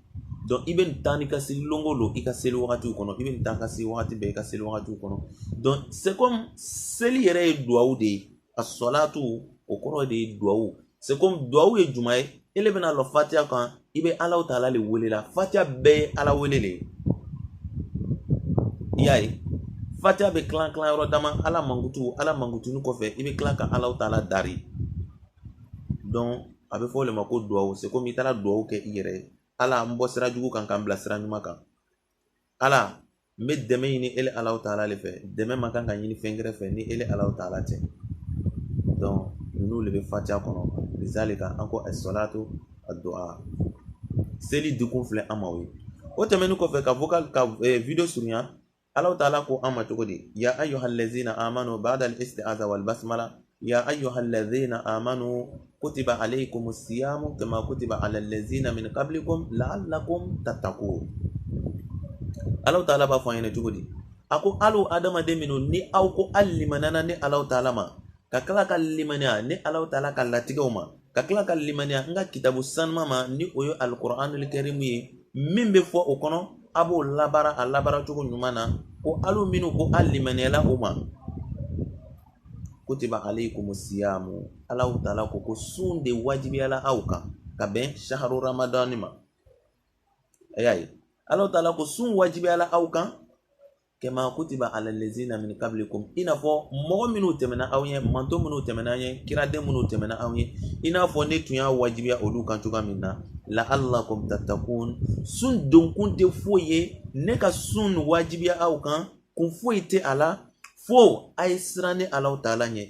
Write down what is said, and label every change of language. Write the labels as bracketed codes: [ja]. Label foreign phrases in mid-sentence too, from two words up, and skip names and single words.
[bm] Donc i bɛ nin taa n'i ka seli longolo i ka seli wagatiw kɔnɔ, i bɛ nin taa ka seli wagati bɛɛ i ka seli wagatiw kɔnɔ. Donc [fr] c'est comme [bm] seli yɛrɛ ye duwawu de ye, a salatu o kɔrɔ de ye duwawu. [fr] C'est comme [bm] duwawu ye juma ye, ele bɛna lɔ fatiha kan i bɛ Allah ta'ala le wele la. Fatiha bɛɛ ye ala wele le ye, i y'a ye. Fatiha bɛ kilan yɔrɔ dama, ala mangutuni kɔfɛ i bɛ kila ka Allah ta'ala dari. Donc a bɛ fɔ o le ma ko duwawu. [fr] C'est comme [bm] i taara duwawu kɛ i yɛrɛ ye. Ala n bɔ sira jugu kan k'an bila sira ɲuman kan. Ala n bɛ dɛmɛ ɲini ele Allah ta'ala le fɛ. Dɛmɛ man kan ka ɲini fɛn wɛrɛ fɛ ni ele Allah ta'ala tɛ. Donc ninnu le bɛ fatiha kɔnɔ. Lizalika an ko [ar] الصلاة الدعاء. [bm] Seli dikun filɛ an ma o ye. O tɛmɛnen kɔfɛ ka vocal ka video surunya, Allah ta'ala ko an ma cogo di? [ar] يا أيها الذين آمنوا بعد الاستعاذة والبسملة يا أيها الذين آمنوا كتب عليكم الصيام كما كتب على الذين من قبلكم لعلكم تتقون. [bm] Allah ta'ala b'a fɔ an ɲɛna cogo di? A ko alu adamaden minnu ni aw ko alimanana ni Allah ta'ala ma, ka kila ka limaniya ni Allah ta'ala ka latigɛw ma, ka kila ka limaniya n ka kitabu sanuma ma ni o ye al-Qur'anul Karim ye min bɛ fɔ o kɔnɔ a b'o labara a labara cogo ɲuman na. Ko alu minnu ko alimaniyala o ma, [ar] كتب عليكم الصيام, [bm] Allah ta'ala ko sun de wajibiyala aw kan ka bɛn [ar] شهر رمضان [bm] ma, y'a ye. Allah ta'ala ko sun wajibiyala aw kan [ar] كما كتب على الذين من قبلكم, [bm] i n'a fɔ mɔgɔ minnu tɛmɛna aw ɲɛ, manto minnu tɛmɛna an ɲɛ, kiraden minnu tɛmɛna aw ɲɛ, i n'a fɔ ne tun y'a wajibiya olu kan cogoya min na. [ar] لعلكم تتقون, [bm] sun donkun tɛ foyi ye ne ka sun wajibiya aw kan, kun foyi tɛ a la fo a ye siran ni Allah ta'ala ɲɛ.